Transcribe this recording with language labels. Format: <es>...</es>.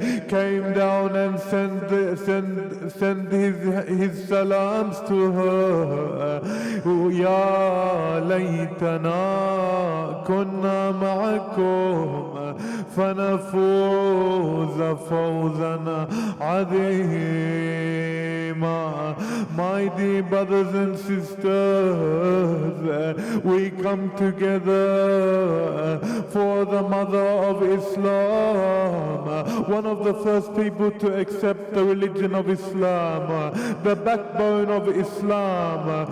<en>came down and sent his salams to her.</en> <ar>يا ليتنا كنا معكم فنفوز فوزا عظيما.</ar> <en>My dear brothers and sisters, we come together for the mother of Islam, one of the first people to accept the religion of Islam, the backbone of Islam.</en>